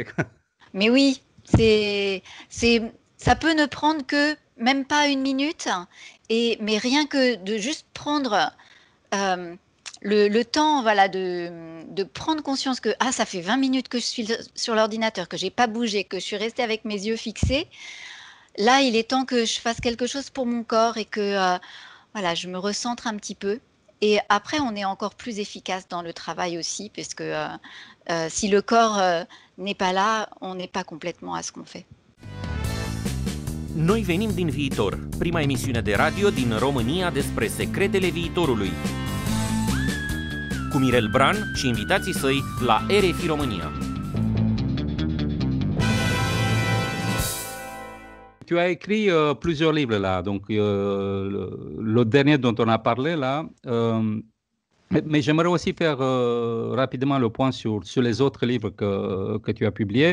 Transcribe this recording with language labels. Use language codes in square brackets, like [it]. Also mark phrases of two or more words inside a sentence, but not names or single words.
[fr] Mais oui, ça peut ne prendre que même pas 1 minute, mais rien que de juste prendre le temps, de prendre conscience que ça fait 20 minutes que je suis sur l'ordinateur, que j'ai pas bougé, que je suis restée avec mes yeux fixés. Là, il est temps que je fasse quelque chose pour mon corps et que je me recentre un petit peu. Et après, on est encore plus efficace dans le travail aussi, parce que si le corps n'est pas là, on n'est pas complètement à ce qu'on fait. [ro] Noi venim din viitor, prima emisiune de radio din România despre secretele viitorului. Cu Mirel Bran și invitații săi la RFI România. [fr] Tu as écrit plusieurs livres là, donc le dernier dont on a parlé là, mais j'aimerais aussi faire rapidement le point sur les autres livres que tu as publiés.